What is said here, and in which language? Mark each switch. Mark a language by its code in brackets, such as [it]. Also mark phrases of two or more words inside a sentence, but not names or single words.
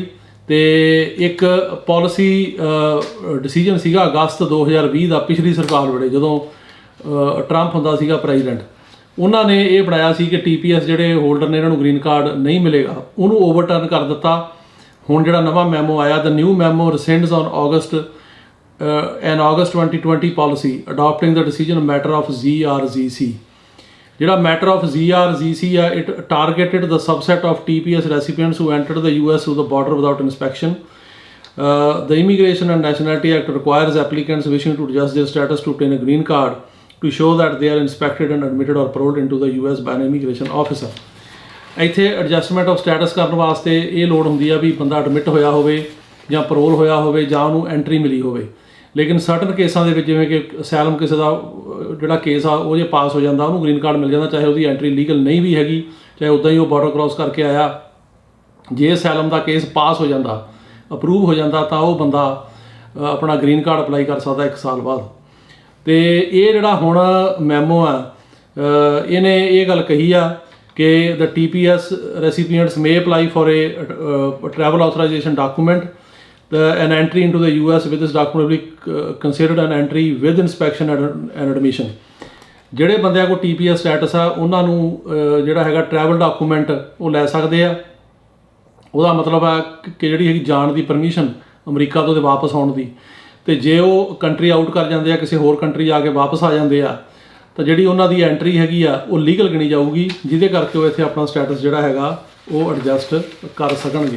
[pa] ਤੇ ਇੱਕ [en] policy decision [pa] ਸੀਗਾ ਅਗਸਤ 2020 ਦਾ, ਪਿਛਲੀ ਸਰਕਾਰ ਵੇਲੇ ਜਦੋਂ ਟਰੰਪ ਹੁੰਦਾ ਸੀਗਾ ਪ੍ਰੈਜ਼ੀਡੈਂਟ, ਉਹਨਾਂ ਨੇ ਇਹ ਬਣਾਇਆ ਸੀ ਕਿ TPS ਜਿਹੜੇ ਹੋਲਡਰ ਨੇ ਇਹਨਾਂ ਨੂੰ [en] green card [pa] ਨਹੀਂ ਮਿਲੇਗਾ, ਉਹਨੂੰ ਓਵਰਟਰਨ ਕਰ ਦਿੱਤਾ। ਹੁਣ ਜਿਹੜਾ ਨਵਾਂ ਮੈਮੋ ਆਇਆ, [en] the new memo rescinds on August 2020 policy adopting the decision matter of ZRZC. ਜਿਹੜਾ matter of ZRZC ਆ, it targeted the subset of TPS recipients who entered the US through the border without inspection. The Immigration and Nationality Act requires applicants wishing to adjust their status to obtain a green card to show that they are inspected and admitted or paroled into the US by an immigration officer. [pa] ਇੱਥੇ [en] adjustment of status [pa] ਕਰਨ ਵਾਸਤੇ ਇਹ ਲੋੜ ਹੁੰਦੀ ਆ ਵੀ ਬੰਦਾ ਐਡਮਿਟ ਹੋਇਆ ਹੋਵੇ ਜਾਂ ਪਰੋਲ ਹੋਇਆ ਹੋਵੇ ਜਾਂ ਉਹਨੂੰ ਐਂਟਰੀ ਮਿਲੀ ਹੋਵੇ। ਲੇਕਿਨ ਸਰਟਨ ਕੇਸਾਂ ਦੇ ਵਿੱਚ, ਜਿਵੇਂ ਕਿ ਅਸੈਲਮ ਕਿਸੇ ਦਾ ਜਿਹੜਾ ਕੇਸ ਆ ਉਹ ਜੇ ਪਾਸ ਹੋ ਜਾਂਦਾ, ਉਹਨੂੰ [en] green card [pa] ਮਿਲ ਜਾਂਦਾ, ਚਾਹੇ ਉਹਦੀ ਐਂਟਰੀ ਲੀਗਲ ਨਹੀਂ ਵੀ ਹੈਗੀ, ਚਾਹੇ ਉੱਦਾਂ ਹੀ ਉਹ [en] border cross [pa] ਕਰਕੇ ਆਇਆ। ਜੇ ਅਸੈਲਮ ਦਾ ਕੇਸ ਪਾਸ ਹੋ ਜਾਂਦਾ, ਅਪਰੂਵ ਹੋ ਜਾਂਦਾ, ਤਾਂ ਉਹ ਬੰਦਾ ਆਪਣਾ [en] green card apply [pa] ਕਰ ਸਕਦਾ 1 ਸਾਲ ਬਾਅਦ। ਅਤੇ ਇਹ ਜਿਹੜਾ ਹੁਣ ਮੈਮੋ ਆ, ਇਹਨੇ ਇਹ ਗੱਲ ਕਹੀ ਆ ਕਿ [en] the TPS recipients may apply for a travel authorization document. An entry into the US with this document will be considered an entry with inspection and admission. [pa] ਜਿਹੜੇ ਬੰਦਿਆਂ ਕੋਲ TPS ਸਟੇਟਸ ਆ, ਉਹਨਾਂ ਨੂੰ ਜਿਹੜਾ ਹੈਗਾ [en] travel document [pa] ਉਹ ਲੈ ਸਕਦੇ ਆ। ਉਹਦਾ ਮਤਲਬ ਆ ਕਿ ਜਿਹੜੀ ਹੈਗੀ ਜਾਣ ਦੀ ਪਰਮਿਸ਼ਨ ਅਮਰੀਕਾ ਤੋਂ ਤੇ ਵਾਪਸ ਆਉਣ ਦੀ। ਅਤੇ ਜੇ ਉਹ [en] country out [pa] ਕਰ ਜਾਂਦੇ ਆ, ਕਿਸੇ ਹੋਰ ਕੰਟਰੀ ਜਾ ਕੇ ਵਾਪਸ ਆ ਜਾਂਦੇ ਆ, ਤਾਂ ਜਿਹੜੀ ਉਹਨਾਂ ਦੀ ਐਂਟਰੀ ਹੈਗੀ ਆ ਉਹ ਲੀਗਲ ਗਿਣੀ ਜਾਊਗੀ, ਜਿਹਦੇ ਕਰਕੇ ਉਹ ਇੱਥੇ ਆਪਣਾ ਸਟੇਟਸ ਜਿਹੜਾ ਹੈਗਾ ਉਹ ਐਡਜਸਟ ਕਰ ਸਕਣਗੇ।